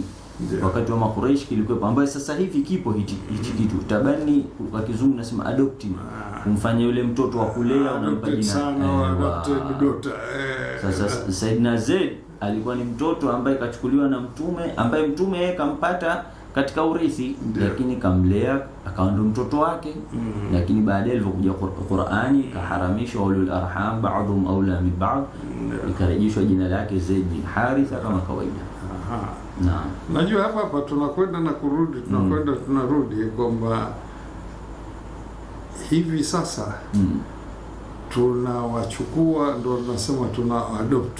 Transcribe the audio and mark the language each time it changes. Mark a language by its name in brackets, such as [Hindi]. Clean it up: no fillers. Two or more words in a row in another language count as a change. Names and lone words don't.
[Swahili] Wakati wa Makuraish kilikuwa, ambaye sasa hivi kipo hichi kitu tabani, kwa kizungu nasema adopting, kumfanya yule mtoto wa kulea unampa jina. Sasa Saidna Zaid alikuwa ni mtoto ambaye kachukuliwa na Mtume, ambaye Mtume yeye kampata katika urithi, lakini kamlea akawa ndo mtoto wake. Lakini baadaye ilipokuja Qur'ani kaharamishwa [Arabic] أولو الأرحام بعضهم أولى من بعض, [Swahili] ikarejeshwa jina lake Zaid bin Haritha kama kawaida. Naam. Najua hapa tunakwenda na kurudi, tunakwenda tunarudi, kwamba hivi sasa tunawachukua, ndo tunasema tuna adopt.